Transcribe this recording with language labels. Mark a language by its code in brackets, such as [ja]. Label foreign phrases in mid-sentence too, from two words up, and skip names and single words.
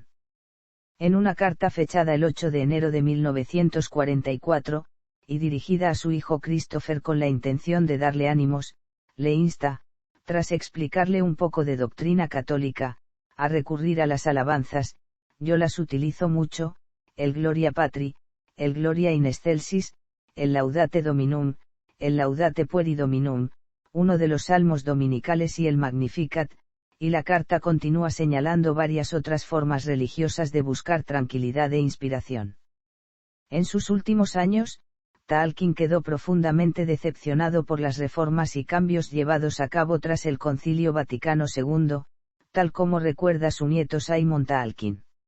[es] En una carta fechada el 8 de enero de 1944, y dirigida a su hijo Christopher con la intención de darle ánimos, le insta, tras explicarle un poco de doctrina católica, a recurrir a las alabanzas. Yo las utilizo mucho, el Gloria Patri, el Gloria in Excelsis, el Laudate Dominum, el Laudate Pueri Dominum, uno de los salmos dominicales y el Magnificat, y la carta continúa señalando varias otras formas religiosas de buscar tranquilidad e inspiración. En sus últimos años, Tolkien quedó profundamente decepcionado por las reformas y cambios llevados a cabo tras el Concilio Vaticano II, tal como recuerda su nieto Simon Tolkien.